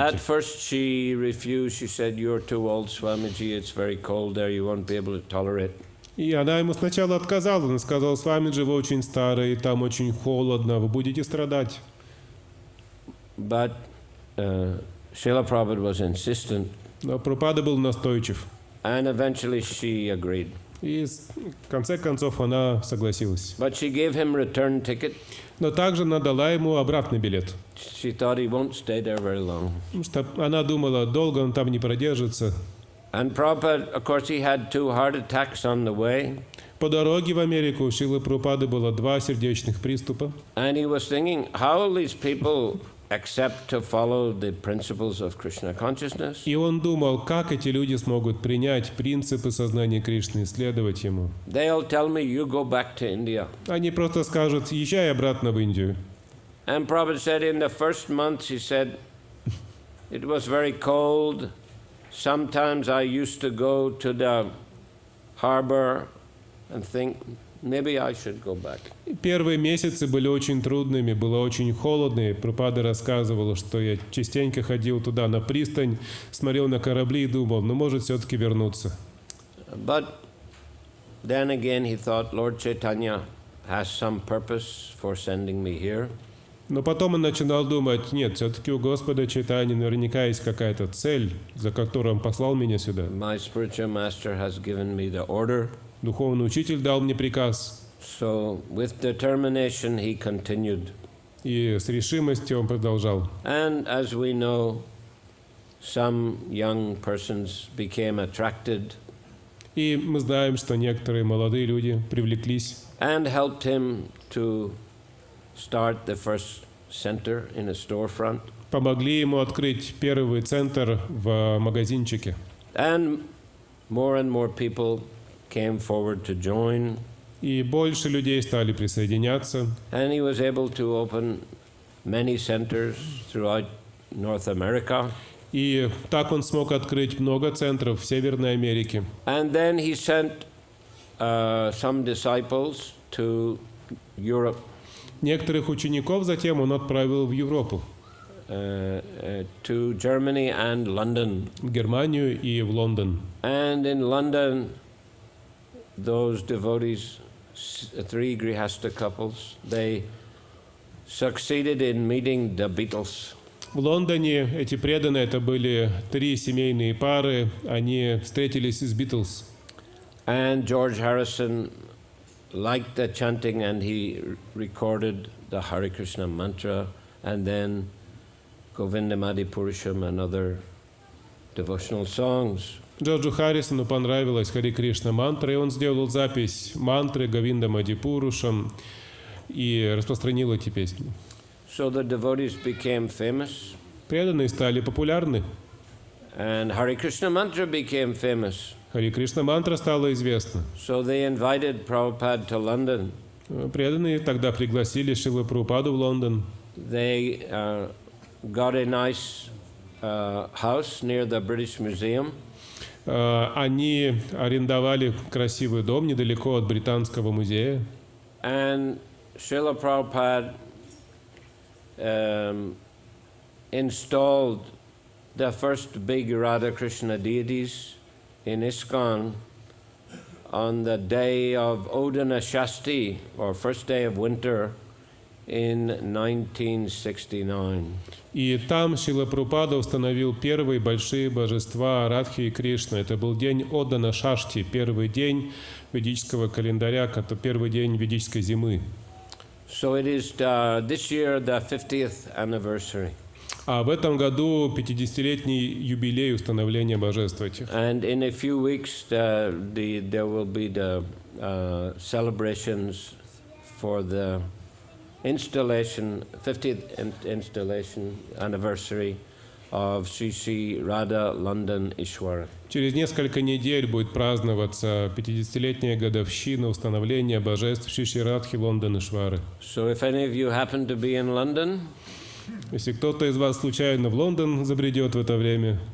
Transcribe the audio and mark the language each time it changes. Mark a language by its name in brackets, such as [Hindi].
[English] At first she refused. She said, "You're too old, Swamiji. It's very cold there. You won't be able to tolerate." [Russian] И она ему сначала отказала. Она сказала: Свамиджи, вы очень старый, там очень холодно, вы будете страдать. [English] But Srila Prabhupada was insistent. [Russian] Но Прабхупада был настойчив. [English] And eventually she agreed. [Russian] И в конце концов она согласилась. [English] But she gave him return ticket. [Russian] Но также она дала ему обратный билет. [English] She thought he won't stay there very long. [Russian] Потому что она думала, долго он там не продержится. [English] And Prabhupada, of course, he had 2 heart attacks on the way. [Russian] По дороге в Америку у Шрилы Прабхупады было 2 сердечных приступа. [English] And he was thinking, how will these people accept to follow the principles of Krishna consciousness? [Russian] И он думал, как эти люди смогут принять принципы сознания Кришны и следовать ему. [English] They'll tell me, you go back to India. [Russian] Они просто скажут: езжай обратно в Индию. [English] And Prabhupada said in the first month, he said, it was very cold. Sometimes I used to go to the harbor and think, maybe I should go back. [Russian] Первые месяцы были очень трудными, было очень холодно. И Прабхупада рассказывала, что я частенько ходил туда на пристань, смотрел на корабли и думал, может все-таки вернуться. [English] But then again he thought, Lord Chaitanya has some purpose for sending me here. [Russian] Но потом он начинал думать, нет, все-таки у Господа Чайтаньи наверняка есть какая-то цель, за которую он послал меня сюда. [English] My spiritual master has given me the order. [Russian] Духовный учитель дал мне приказ. [English] So with determination he continued. [Russian] И с решимостью он продолжал. [English] And as we know, some young persons became attracted. [Russian] И мы знаем, что некоторые молодые люди привлеклись. [English] And helped him to start the first center in a storefront. [Russian] Помогли ему открыть первый центр в магазинчике. [English] And more people came forward to join. [Russian] И больше людей стали присоединяться. [English] And he was able to open many centers throughout North America. [Russian] И так он смог открыть много центров в Северной Америке. [English] And then he sent some disciples to Europe, [Russian] Некоторых учеников затем он отправил в Европу, [English] to Germany and London. [Russian] в Германию и в Лондон. [English] And in London, those devotees, three Grihasta couples, they succeeded in meeting the Beatles. [Russian] В Лондоне эти преданные, это были 3 семейные пары, они встретились с Битлз. [English] And George Harrison liked the chanting and he recorded the Hare Krishna mantra and then Govindamadi Purusham and other devotional songs. [Russian] Джорджу Харрисону понравилась Хари Кришна мантра, и он сделал запись мантры Говинда Мадипурушам и распространил эти песни. [English] So the devotees became famous [Russian] Преданные стали популярны. [English] and Hare Krishna mantra became famous. [Russian] Хари Кришна мантра стала известна. [English] So they invited Prabhupada to London. [Russian] Преданные тогда пригласили Шрила Прабхупаду в Лондон. [English] They got a nice house near the British Museum. [Russian] Они арендовали красивый дом недалеко от Британского музея. [English] And Srila Prabhupada installed the first big Radha Krishna deities in ISKCON on the day of Odana Shasti, or first day of winter, in 1969. [Russian] И там Шрила Прабхупада установил первые большие божества Радхи и Кришны. Это был день Одана Шашти, первый день ведического календаря, первый день ведической зимы. [English] So it is this year the 50th anniversary. [Russian] А в этом году 50-летний юбилей установления божеств этих. [English] And in a few weeks there will be the celebrations for the installation, 50th installation anniversary of Sri Sri Radha London Ishwara. [Russian] Через несколько недель будет праздноваться 50-летняя годовщина установления божеств Шри Шри Радхи Лондон Ишвары. [English] So if any of you happen to be in London, [Russian] Если кто-то из вас случайно в Лондон забредет в это время,